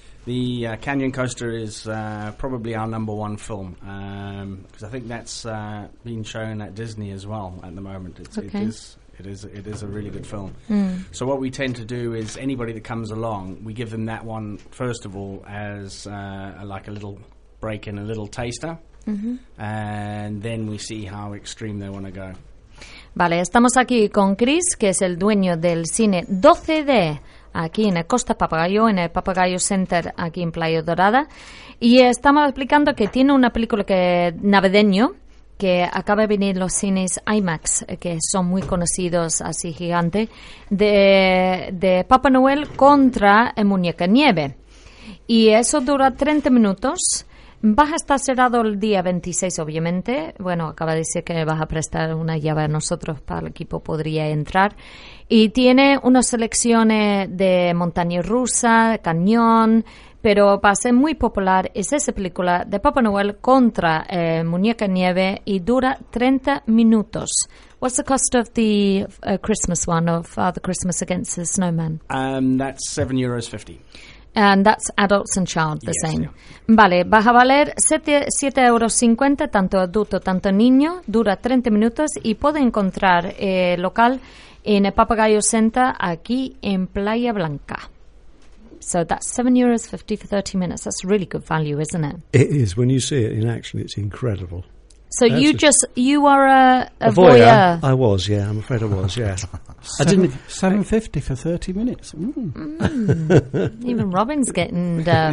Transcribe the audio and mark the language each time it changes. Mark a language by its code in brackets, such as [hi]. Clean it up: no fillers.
[en] The Canyon Coaster is probably our number one film, because I think that's been shown at Disney as well at the moment. It is a really good film. So what we tend to do is anybody that comes along, we give them that one first of all as like a little break and a little taster, and then we see how extreme they want to go. [es] Vale, estamos aquí con Chris, que es el dueño del cine 12D. Aquí en el Costa Papagayo, en el Papagayo Center, aquí en Playa Dorada. Y estamos explicando que tiene una película que navideño que acaba de venir los cines IMAX, que son muy conocidos, así gigante, de Papá Noel contra el muñeca nieve. Y eso dura 30 minutos. Vas a estar cerrado el día 26, obviamente. Bueno, acaba de decir que vas a prestar una llave a nosotros para el equipo, podría entrar. Y tiene unas selecciones de montaña rusa, cañón, pero va a ser muy popular. Es esa película de Papá Noel contra muñeca nieve y dura 30 minutos. [en] What's the cost of the Christmas one, of Father Christmas against the snowman? That's €7.50. And that's adults and child, the same. Yeah. [es] Vale, vas a valer 7,50 euros, tanto adulto, tanto niño. Dura 30 minutos y puede encontrar local en el Papagayo Center aquí en Playa Blanca. [en] So that's €7.50 for 30 minutes. That's really good value, isn't it? It is. When you see it in action, it's incredible. So that's you are a voyeur. I was, yeah. I'm afraid I was, yeah. £7.50 for 30 minutes. Mm. Even Robin's getting...